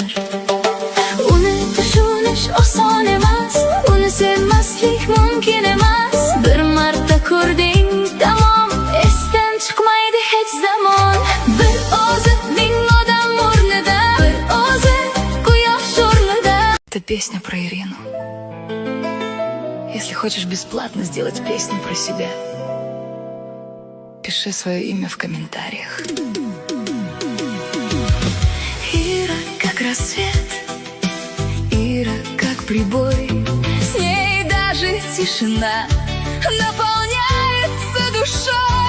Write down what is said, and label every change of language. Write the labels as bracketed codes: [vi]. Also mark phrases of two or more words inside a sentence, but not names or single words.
[uz] Uni tushunish oson emas, uni sevmaslik mumkin emas. Bir marta ko'rding, tamom, esdan chiqmaydi hech zamon. Bir o'zi ming odam o'rnida, bir o'zi quyosh o'rnida. [ru] Это песня про Ирину. Если хочешь бесплатно сделать песню про себя, пиши свое имя в комментариях. Ира как рассвет, Ира как прибой, с ней даже тишина наполняется душой.